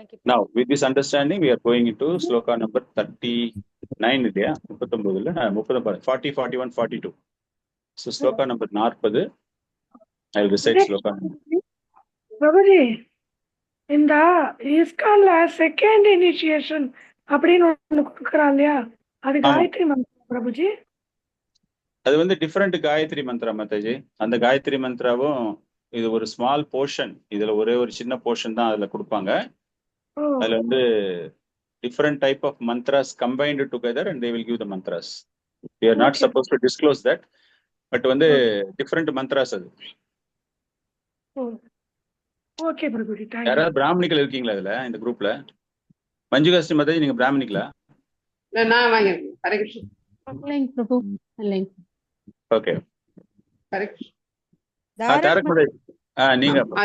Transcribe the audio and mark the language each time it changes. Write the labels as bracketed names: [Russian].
[English] Now with this understanding we are going into sloka number 39 [Tamil] இல்லையா, 39 இல்ல [English] 30 40 41 42. So sloka number 40. I will recite sloka number. [Tamil] Prabhuji, இந்த இஸ்கான்ல second initiation அப்படின்னு ஒண்ணு கொடுக்குறான் இல்லையா, அது காயத்ரி மந்திரம் பிரபுஜி? அது வந்து டிஃபரெண்ட் காயத்ரி மந்திரம் மாதாஜி. அந்த காயத்ரி மந்திராவும் இது ஒரு ஸ்மால் போர்ஷன், இதுல ஒரே ஒரு சின்ன போர்ஷன் தான் அதுல கொடுப்பாங்க. அதுல வந்து [English] different type of mantras combined together and they will give the mantras. We are not supposed to disclose that, but [Tamil] வந்து [English] different mantras [Tamil] அது. Okay Prabhuji, thank you. யாராவது பிராமணிகள் இருக்கீங்களா இதுல இந்த குரூப்ல? மஞ்சுகாஸ்ரீ மாதாஜி, நீங்க பிராமணிகளா? நான் வாங்கிருக்கேன். ஹரே கிருஷ்ணா. இல்லைங்க பிரபு, இல்லைங்க. ஓகே, ஹரே கிருஷ்ணா. தாரக் மாதாஜி, நீங்க